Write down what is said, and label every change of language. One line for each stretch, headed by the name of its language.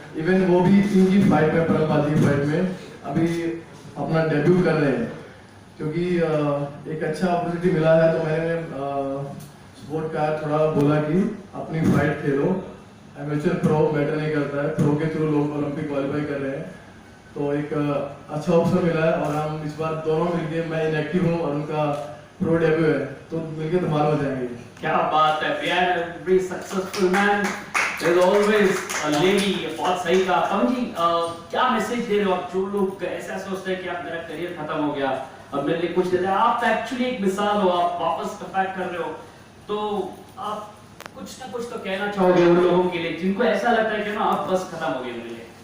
Hindi: Even वो भी इनकी फाइट में, परमबाजी की फाइट में अभी अपना डेब्यू कर रहे हैं, क्योंकि एक अच्छा अपॉर्चुनिटी मिला है, तो मैंने सपोर्ट का थोड़ा बोला कि अपनी फाइट खेलो, एमेचर प्रो मैटर नहीं करता है, प्रो के थ्रू लोग ओलंपिक क्वालिफाई कर रहे हैं, तो एक अच्छा ऑप्शन मिला है। और हम इस बार दोनों मिलके, मैं इनएक्टिव हूँ और उनका प्रो डेब्यू है, तो मिलके धमाल हो जाएंगे। क्या बात है,
English: behind every successful man there's always a lady।
Hindi: बहुत सही कहा पवन जी। क्या मैसेज दे रहे हो आप जो लोग ऐसा सोचते हैं कि आप मेरा करियर खत्म हो गया, अब मेरे लिए कुछ नहीं, आप एक्चुअली एक मिसाल हो, आप वापस कमबैक कर रहे हो, तो आप कुछ ना कुछ तो कहना चाहोगे उन लोगों के लिए जिनको ऐसा लगता है कि ना आप बस खत्म हो गए मेरे लिए?